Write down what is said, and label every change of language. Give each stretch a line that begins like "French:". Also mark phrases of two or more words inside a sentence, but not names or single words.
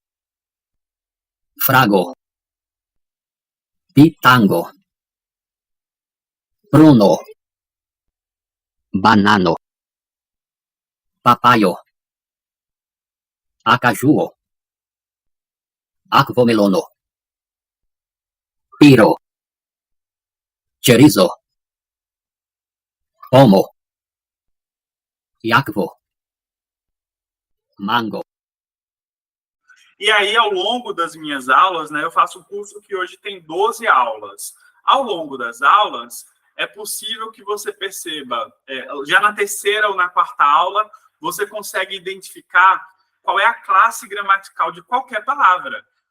Esperanto: frago, pitango, pruno, banano, papayo, acajuo, aquamelono, piro, chorizo, pomo, yakvo, mango.
Portuguese: E aí, ao longo das minhas aulas, né, eu faço um curso que hoje tem 12 aulas. Ao longo das aulas, é possível que você perceba, já na terceira ou na quarta aula, você consegue identificar qual é a classe gramatical de qualquer palavra.